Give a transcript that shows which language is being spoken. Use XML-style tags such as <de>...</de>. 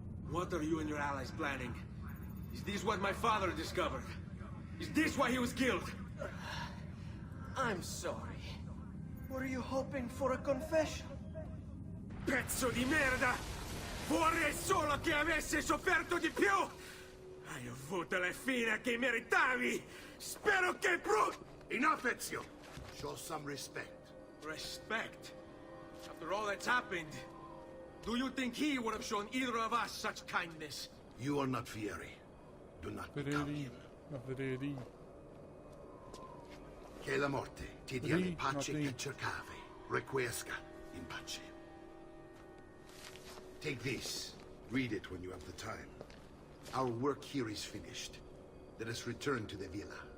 <en>What are you and your allies planning? Is this what my father discovered? Is this why he was killed? I'm sorry. Were you hoping for a confession?</en> <it>Pezzo di merda! Vorrei solo che avessi sofferto di più! Hai avuto la fine che meritavi! Spero che</it> <en>Enough, Ezio! Show some respect. Respect? After all that's happened, do you think he would have shown either of us such kindness? You are not Vieri. Do not become him. Vieri.</en> <it>Che la morte ti dia in pace che cercavi.</it> <la>Requiesca in pace.</la> <en>Take this. Read it when you have the time. Our work here is finished. Let us return to the villa.</en>